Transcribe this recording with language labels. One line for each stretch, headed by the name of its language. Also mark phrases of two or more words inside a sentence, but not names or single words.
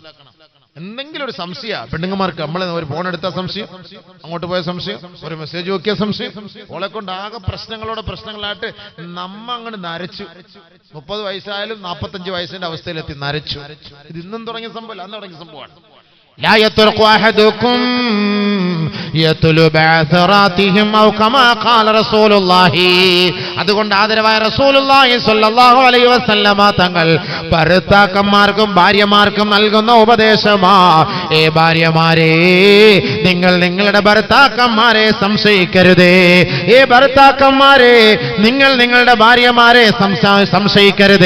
Malayalam: എന്തെങ്കിലും ഒരു സംശയം പെണ്ണുങ്ങന്മാർക്ക്, നമ്മൾ ഒരു ഫോൺ എടുത്ത സംശയം, അങ്ങോട്ട് പോയ സംശയം, ഒരു മെസ്സേജ് നോക്കിയ സംശയം, ഓളെ കൊണ്ട് ആകെ പ്രശ്നങ്ങളായിട്ട് അങ്ങോട്ട് നരച്ചു. 30 വയസ്സായാലും 45 വയസ്സിന്റെ അവസ്ഥയിലെത്തി നരച്ചു. ഇത് ഇന്നും തുടങ്ങിയ സംഭവം, അന്ന് തുടങ്ങിയ സംഭവമാണ്.
Arabic: لا يطرق أحدكم يطلب عثراتهم أو كما قال رسول الله.
Malayalam: അതുകൊണ്ട് ആദരവായ
Arabic: رسول الله صلى الله عليه وسلم
Malayalam: തങ്ങൾ ഭർത്താക്കന്മാർക്കും ഭാര്യമാർക്കും നൽകുന്ന ഉപദേശമാ, ഏ ഭാര്യമാരെ, നിങ്ങൾ നിങ്ങളുടെ ഭർത്താക്കന്മാരെ സംശയിക്കരുതേ. ഏ ഭർത്താക്കന്മാരെ, നിങ്ങൾ നിങ്ങളുടെ ഭാര്യമാരെ സംശയിക്കരുതേ.